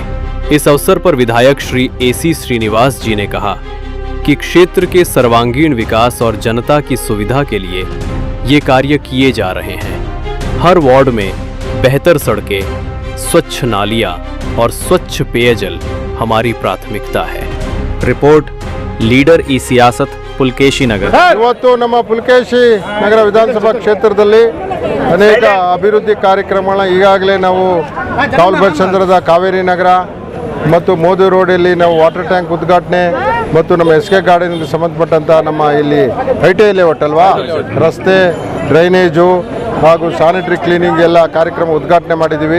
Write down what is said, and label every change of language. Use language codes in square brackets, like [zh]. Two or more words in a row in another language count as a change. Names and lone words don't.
[hi] इस अवसर पर विधायक श्री AC श्रीनिवास जी ने कहा कि क्षेत्र के सर्वांगीण विकास और जनता की सुविधा के लिए ये कार्य किए जा रहे हैं। हर वार्ड में बेहतर सड़कें, स्वच्छ नालियां और स्वच्छ पेयजल हमारी प्राथमिकता है। रिपोर्ट लीडर ई सियासत पुलकेशी नगर। [kn] ಇವತ್ತು ನಮ್ಮ ಪುಲಕೇಶಿ ನಗರ ವಿಧಾನಸಭಾ ಕ್ಷೇತ್ರದಲ್ಲಿ ಅನೇಕ ಅಭಿವೃದ್ಧಿ ಕಾರ್ಯಕ್ರಮಗಳನ್ನ ಈಗಾಗಲೇ ನಾವು ಕಾವಲ್ಬೈಸಂದ್ರದ ಕಾವೇರಿ ನಗರ ಮತ್ತು ಮೋದಿ ರೋಡಲ್ಲಿ ನಾವು [en] water tank [kn] ಉದ್ಘಾಟನೆ ಮತ್ತು ನಮ್ಮ SK ಗಾರ್ಡನ್ಗೆ ಸಂಬಂಧಪಟ್ಟಂಥ ನಮ್ಮ ಇಲ್ಲಿ ITI ಲೇಔಟ್ ಅಲ್ವಾ, ರಸ್ತೆ, ಡ್ರೈನೇಜು ಹಾಗೂ [en] sanitary cleaning [kn] ಎಲ್ಲ ಕಾರ್ಯಕ್ರಮ ಉದ್ಘಾಟನೆ ಮಾಡಿದ್ದೀವಿ।